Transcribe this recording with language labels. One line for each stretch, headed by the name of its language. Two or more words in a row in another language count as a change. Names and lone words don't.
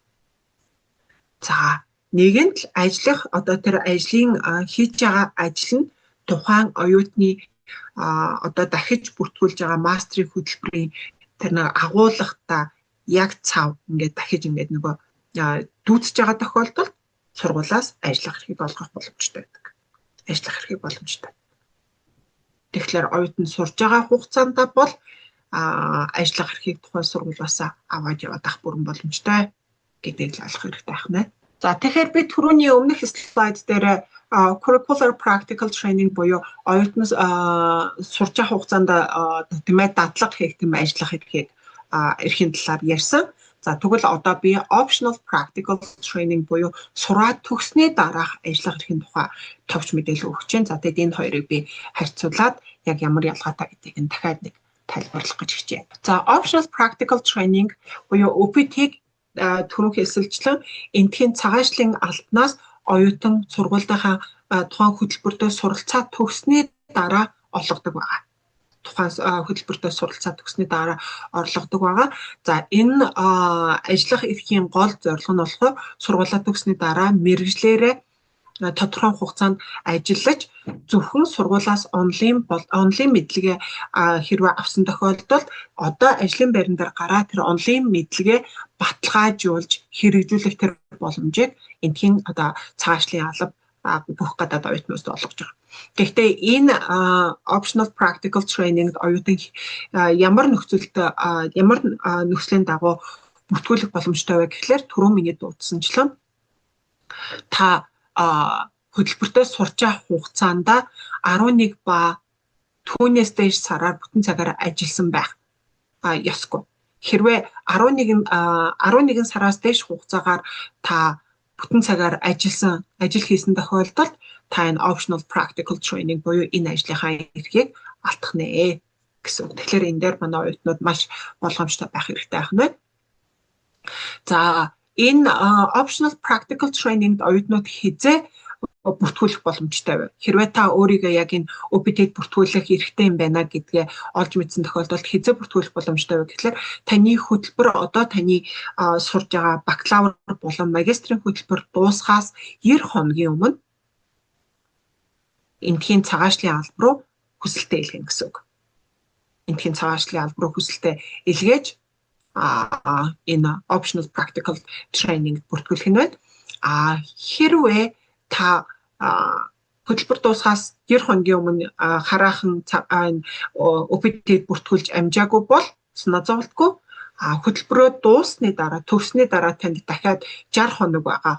Mongolian: За нэгэнт л ажиллах одоо тэр ажлын хийж байгаа ажил нь тухайн оюутны одоо дахиж бүртгүүлж байгаа мастрын хөтөлбөрийн тэр нэг агуулгатай яг цав ингээд дахиж ингээд нөгөө дүүцэж байгаа тохиолдолд сургуулиас ажиллах эрхийг олгох боломжтой байдаг. Тэгэхээр оюутан сурж байгаа хугацаанд бол ажиллах эрхийг тухайн сургуулиас аваад явах бүрэн боломжтой гэдгийг л ойлгох хэрэгтэй байна. За тэгэхээр би түрүүний өмнөх слайд дээр
English: curricular practical training
Mongolian: буюу оюутнаас сурч авах хугацаанд тэмээ дадлага хийх тийм ажиллах эрхийн талаар ярьсан. За тэгвэл одоо би
English: optional practical training
Mongolian: буюу сураад төгссний дараах ажиллах эрхийн тухай товч мэдээлэл өгч байна. За тэгээд энэ хоёрыг би харьцуулаад яг ямар ялгаатай гэдгийг нь дахиад нэг тайлбарлах гэж хичээе. За
English: optional practical training
Mongolian: буюу OPT-г түрүү хэлсэлчлэн эндхийн цагаачлалын албанаас оюутан сургуулийнхаа тухайн хөтөлбөртөө суралцаа төгссний дараа олгодог байгаа. За энэ ажиллах эрхийн гол зорилго нь болохоор сургуулаа төгссний дараа мэргэжлээрээ тодорхой хугацаанд ажиллаж зөвхөн сургуулаас онлайн мэдлэгээ хэрвээ авсан тохиолдолд одоо ажлын байран дээр гараа тэр онлайн мэдлэгээ баталгаажуулж хэрэгжүүлэх тэр боломжийг эндхийн одоо цагаачлалын алба бүх гадаад оюутнуудад олгож байгаа. Гэхдээ энэ
English: optional practical training
Mongolian: оюутан ямар нөхцөлийн дагуу бүртгүүлэх боломжтой вэ гэхлээр түрүү миний дурдсанчлан та хөтөлбөртөө сурч авах хугацаанд 11 ба түүнээс дээш сараар бүтэн цагаар ажилласан байх ёсгүй. Хэрвээ 11 сараас дээш хугацаагаар та бүтэн цагаар ажил хийсэн тохиолдолд та энэ
English: optional practical training
Mongolian: буюу энэ ажлынхаа эрхийг алдах нэ гэсэн. Тэгэхээр энэ дээр манай оюутнууд маш болгоомжтой байх хэрэгтэй байна. За энэ
English: optional practical training-
Mongolian: д оюутнууд хизээ бүртгүүлэх боломжтой байв. Хэрвээ та өөрийгөө яг энэ OPT-д бүртгүүлэх эрхтэй юм байна гэдгээ олж мэдсэн тохиолдолд хизээ бүртгүүлэх боломжтой байв. Тэгэхээр таны хөтөлбөр одоо таны сурж байгаа бакалавр болон магистрийн хөтөлбөр дуусахаас 90 хоногийн өмнө энтхийн цагаачлалын алба руу хүсэлтээ илгээх гэсэн үг. Энтхийн цагаачлалын алба руу хүсэлтээ илгээж энэ
English: optional practical training
Mongolian: бүртгүүлэх нь байна. Хэрвээ та хөтөлбөр дуусахаас 90 хоногийн өмнө хараахан OPT-д бүртгүүлж амжаагүй бол санаа зовлтгүй хөтөлбөрөө дуусны дараа төгссөний дараа танд дахиад 60 хоног байгаа.